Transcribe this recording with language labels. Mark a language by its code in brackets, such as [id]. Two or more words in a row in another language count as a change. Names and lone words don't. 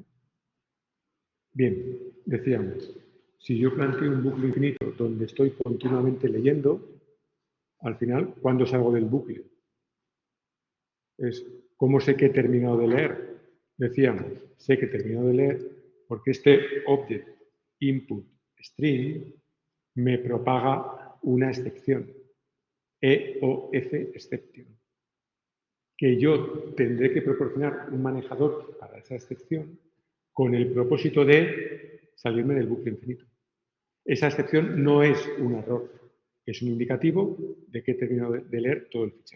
[es] Bien, decíamos, si yo planteo un bucle infinito donde estoy continuamente leyendo, al final, ¿cuándo salgo del bucle? Es, ¿cómo sé que he terminado de leer? Decíamos, sé que he terminado de leer porque este [en] object input string [es] me propaga una excepción, [en] EOF exception, [es] que yo tendré que proporcionar un manejador para esa excepción con el propósito de salirme del bucle infinito. Esa excepción no es un error, es un indicativo de que he terminado de leer todo el fichero.